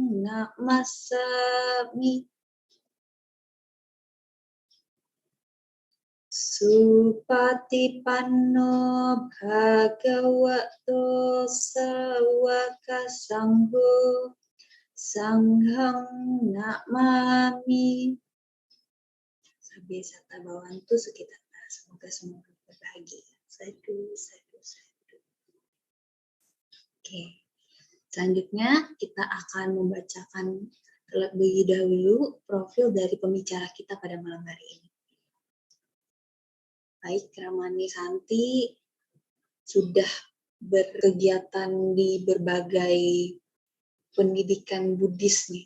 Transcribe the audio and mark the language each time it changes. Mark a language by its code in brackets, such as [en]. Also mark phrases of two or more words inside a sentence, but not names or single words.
[pi] Namasami Supatipanno Bhagavato Sawaka Sangho Sanghang Namami. Sabya Sata Bawantu Sukitata. [id] Semoga semua berbahagia. [pi] Sadu, sadu, sadu. [id] Oke. Selanjutnya kita akan membacakan terlebih dahulu profil dari pembicara kita pada malam hari ini. Baik, Ramani Santi sudah berkegiatan di berbagai pendidikan Buddhis nih.